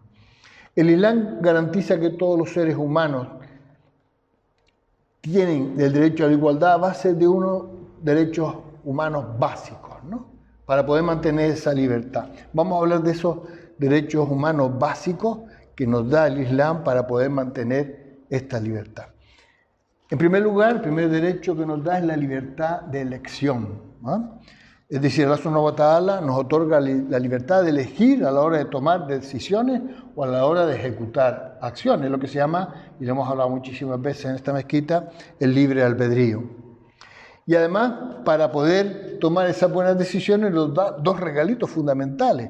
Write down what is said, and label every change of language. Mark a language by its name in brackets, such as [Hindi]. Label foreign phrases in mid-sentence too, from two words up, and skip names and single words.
[Spanish] El Islam garantiza que todos los seres humanos tienen el derecho a la igualdad a base de unos derechos humanos básicos, ¿no?, para poder mantener esa libertad. Vamos a hablar de esos derechos humanos básicos que nos da el Islam para poder mantener esta libertad. En primer lugar, el primer derecho que nos da es la libertad de elección, ¿no? Es decir, Allah [Arabic] سبحانه وتعالى [Spanish] nos otorga la libertad de elegir a la hora de tomar decisiones o a la hora de ejecutar acciones, lo que se llama, y lo hemos hablado muchísimas veces en esta mezquita, el libre albedrío. Y además, para poder tomar esas buenas decisiones, nos da dos regalitos fundamentales.